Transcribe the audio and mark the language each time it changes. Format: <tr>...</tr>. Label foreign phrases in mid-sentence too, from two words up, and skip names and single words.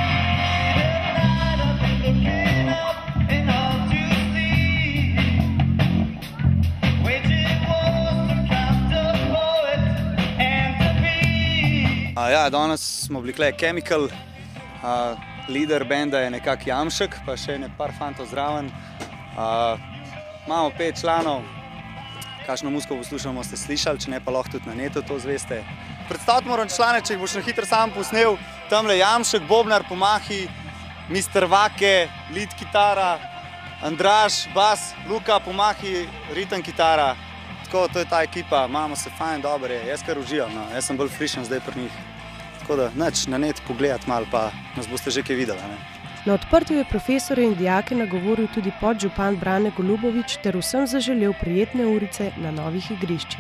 <sl>Ja, danes smo bili tukaj Chemical, lider benda je nekak Jamšek, pa še par fantov zraven. Imamo 5 članov, kakšno muziko poslušamo, ste slišali, če ne pa lahko tudi na netu to zveste. Predstaviti moram člane, če jih boš na hitro sam posnel, tamle Jamšek, bobnar, pomahi, Mr. Vake, lead kitara, Andraž, bas, Luka, pomahi, ritem kitara. Tako, to je ta ekipa, imamo se fajn, dobro je, jaz kar uživam, no. Jaz sem bolj frišen zdaj pri njih. Tako da, nič, na net pogledati malo, pa nas boste že kaj videli, ne. Na odprtju je profesore in dijake nagovoril tudi podžupan Brane Golubovič ter vsem zaželel prijetne urice na novih igriščih.</sl>